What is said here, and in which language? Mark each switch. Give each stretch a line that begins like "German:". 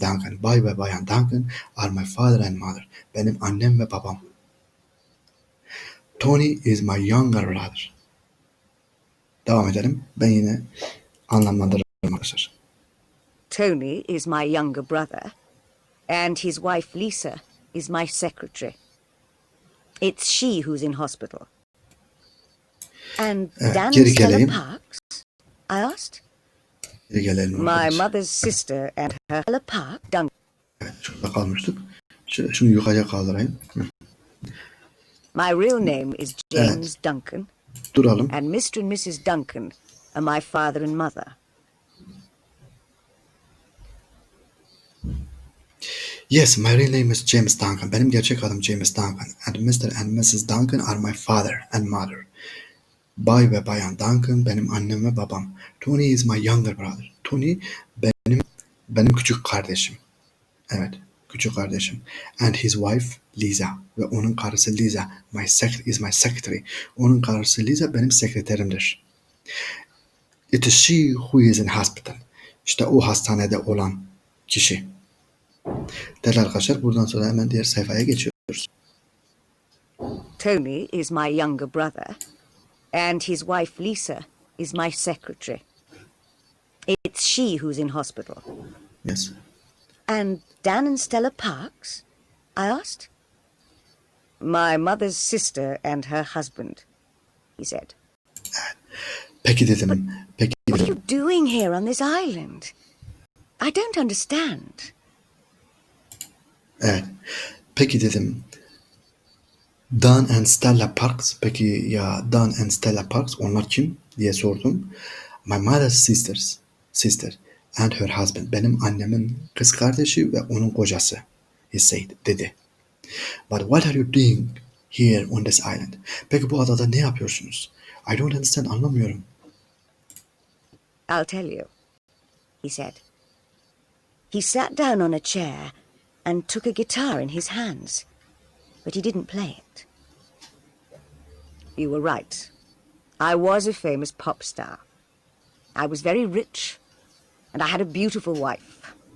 Turkish: Duncan, Bay ve Bayan Duncan
English: are my father and mother.
Turkish: Benim annem ve babam.
English: Tony is my younger brother.
Turkish: Devam edelim. Ben yine anlamlandırırım arkadaşlar.
English: Tony is my younger brother, and his wife Lisa is my secretary. It's she who's in hospital. And
Turkish: Evet,
English: Dan and
Turkish: geri
English: Stella
Turkish: geleyim.
English: Parks? I asked.
Turkish: Geri gelelim
English: My
Turkish: arkadaşlar.
English: mother's sister and her Stella Park, Duncan.
Turkish: Evet, şurada kalmıştık. Şunu yukarıya kaldırayım.
English: My real name is James Duncan,
Turkish: Duralım.
English: and Mr. and Mrs. Duncan are my father and mother. Yes, my real name is James Duncan.
Turkish: Benim gerçek adım James Duncan.
English: And Mr. and Mrs. Duncan are my father and mother.
Turkish: Bay ve Bayan Duncan benim annem ve babam.
English: Tony is my younger brother.
Turkish: Tony benim küçük kardeşim. Evet, küçük kardeşim.
English: And his wife Lisa
Turkish: ve onun karısı Lisa
English: is my secretary.
Turkish: Onun karısı Lisa benim sekreterimdir.
English: It is she who is in hospital.
Turkish: İşte o hastanede olan kişi. Değerli arkadaşlar, buradan sonra hemen diğer sayfaya geçiyoruz.
English: Tony is my younger brother, and his wife Lisa is my secretary. It's she who's in hospital. Yes. And Dan and Stella Parks? I asked. My mother's sister and her husband, he said.
Turkish: Peki dedim. Peki
English: What are
Turkish: dedim.
English: you doing here on this island? I don't understand.
Turkish: Evet. Peki dedim. Dan and Stella Parks. Peki ya Dan and Stella Parks onlar kim diye sordum.
English: My mother's sister and her husband.
Turkish: Benim annemin kız kardeşi ve onun kocası.
English: He said,
Turkish: dedi.
English: But what are you doing here on this island?
Turkish: Peki bu adada ne yapıyorsunuz?
English: I don't understand,
Turkish: anlamıyorum.
English: I'll tell you, he said. He sat down on a chair and took a guitar in his hands, but he didn't play it. You were right. I was a famous pop star. I was very rich, and I had a beautiful wife.